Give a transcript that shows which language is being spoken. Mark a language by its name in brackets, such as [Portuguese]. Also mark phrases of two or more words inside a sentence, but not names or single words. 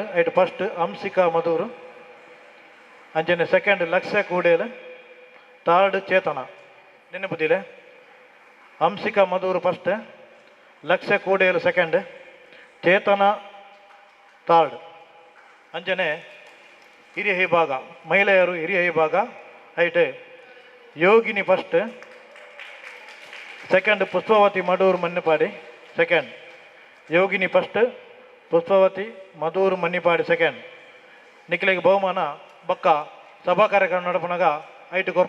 [Tulu] ಐಟ್ ಫಸ್ಟ್ ಹಂಸಿಕಾ ಮಧೂರು, ಅಂಜನೆ ಸೆಕೆಂಡ್ ಲಕ್ಷ್ಯ ಕೂಡೇಲೆ, ಥರ್ಡ್ ಚೇತನ. ನೆನಪುದಿಲೆ? ಹಂಸಿಕಾ ಮಧೂರು ಫಸ್ಟ್, ಲಕ್ಷ್ಯ ಕೂಡೇಲು ಸೆಕೆಂಡ್, ಚೇತನ ಥರ್ಡ್. ಅಂಜನೆ ಹಿರಿಯ ವಿಭಾಗ, ಮಹಿಳೆಯರು ಹಿರಿಯ ವಿಭಾಗ ಐಟ್ ಯೋಗಿನಿ ಫಸ್ಟ್, ಸೆಕೆಂಡ್ ಪುಷ್ಪವತಿ ಮಡೂರು ಮನ್ನಿಪಾಡಿ ಸೆಕೆಂಡ್, ಯೋಗಿನಿ ಫಸ್ಟ್, ಪುಷ್ಪವತಿ ಮಧೂರು ಮನ್ನಿಪಾಡಿ ಸೆಕೆಂಡ್. ನಿಖಿಲಿಗೆ ಬಹುಮಾನ ಬಕ್ಕ ಸಭಾ ಕಾರ್ಯಕ್ರಮ ನಡಪನಾಗ ಐಟು ಕೊರ್ಪ.